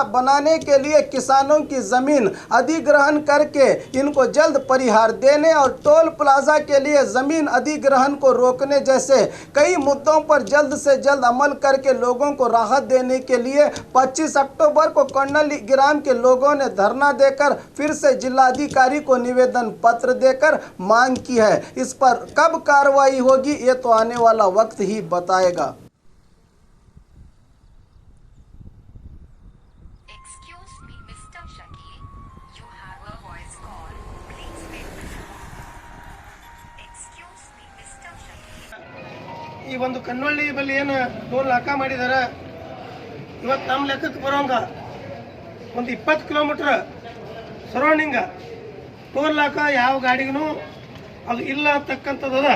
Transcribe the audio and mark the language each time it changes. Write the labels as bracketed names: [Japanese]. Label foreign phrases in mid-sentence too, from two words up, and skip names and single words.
[Hindi] बनाने के लिए किसानों की जमीन अधिग्रहण करके इनको जल्द परिहार देने और टोल प्लाजा के लिए जमीन अधिग्रहण को रोकने जैसे कई मुद्दों पर जल्द से जल्द अमल करके लोगों को राहत देने के लिए 25 अक्टूबर को कोनली ग्राम के लोगों ने धरना देकर फिर से जिलाधिकारी को निवेदन पत्र देकर मांग की है। इस पर कब कार्रवाई होगी ये तो आने वाला वक्त ही बताएगा। [Kannada] ಈ ಒಂದು ಕನ್ನೊಳ್ಳಿ ಬಲ್ಲಿ ಏನು ಟೋಲ್ ಹಾಕ ಮಾಡಿದಾರ, ಇವತ್ತು ನಮ್ಮ ಲೆಕ್ಕಕ್ಕೆ ಬರೋಂಗ ಒಂದು 20 ಕಿಲೋಮೀಟರ್ ಸರೌಂಡಿಂಗ ಟೋಲ್ ಹಾಕ ಯಾವ ಗಾಡಿಗೂ ಅದು ಇಲ್ಲ ಅಂತಕ್ಕಂಥದ್ದು.